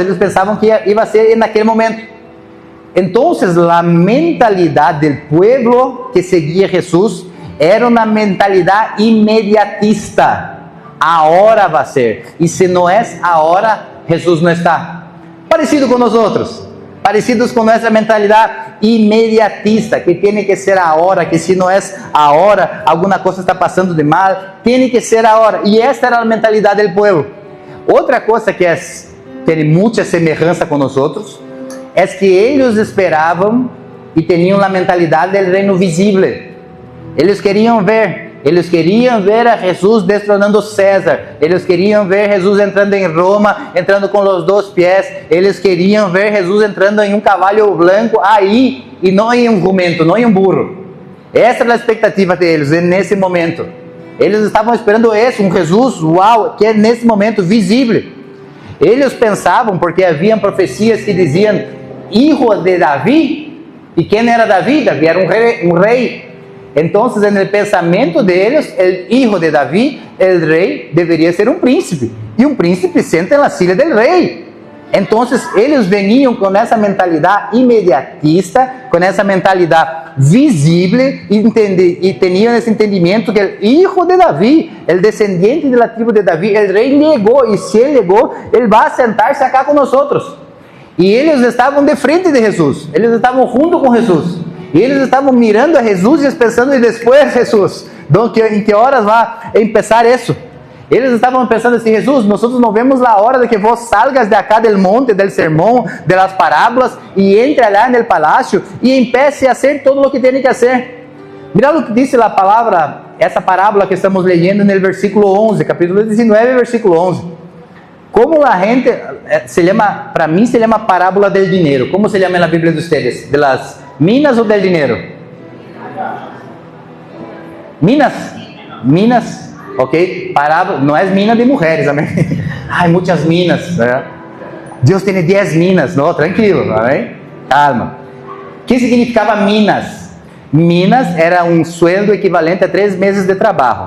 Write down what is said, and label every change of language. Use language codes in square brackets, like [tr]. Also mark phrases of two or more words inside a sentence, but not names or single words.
[pt] Eles pensavam que ia ser naquele momento. Então, a mentalidade do povo que seguia Jesus era uma mentalidade imediatista. A hora vai ser. E se não é a hora, Jesus não está. Parecido com nós outros. [es] parecidos con nuestra mentalidad inmediatista, que tiene que ser ahora, que si no es ahora, alguna cosa está pasando de mal, tiene que ser ahora. Y esta era la mentalidad del pueblo. Otra cosa que tiene mucha semejanza con nosotros, es que ellos esperaban y tenían la mentalidad del reino visible. Ellos querían ver a Jesús destronando César. Ellos querían ver a Jesús entrando en Roma, entrando con los 2 pies. Ellos querían ver a Jesús entrando en un caballo blanco ahí, y no en un jumento, no en un burro. [pt] Essa era a expectativa deles nesse momento. Eles estavam esperando isso, um Jesus, uau, que é nesse momento visível. Eles pensavam, porque haviam profecias que diziam, hijo de Davi. E quem era Davi? Davi era um rei. Então, no pensamento deles, o hijo de Davi, o rei, deveria ser um príncipe. E um príncipe senta na [es] silla del [pt] rei. Então, eles veniam com essa mentalidade imediatista, com essa mentalidade visível, e tinham esse entendimento que o hijo de Davi, o descendente da tribo de Davi, o rei chegou, e se ele chegou, ele vai sentar-se acá com nós. E eles estavam de frente de Jesus, eles estavam junto com Jesus, e eles estavam mirando a Jesus e pensando, e depois Jesus, em que horas vai começar isso? Eles estavam pensando assim, Jesus, nós não vemos a hora de que [es] vos salgas de acá del monte, [pt] del sermão, [es] de las parábolas, [pt] e entre lá no palácio, e [es] empiece a hacer [pt] todo o que tem que fazer. Mira o que diz a palavra, essa parábola que estamos leyendo no versículo 11, capítulo 19, versículo 11. Como a gente, para mim se chama parábola del dinheiro. Como se chama na Bíblia de ustedes? [es] De las minas [pt] ou del dinheiro? Minas. Ok, parábola, não é mina de mulheres, amém? Ai, muitas minas, né? Deus tem 10 minas, não, tranquilo, amém? Calma. O que significava minas? Minas era um sueldo equivalente a 3 meses de trabalho.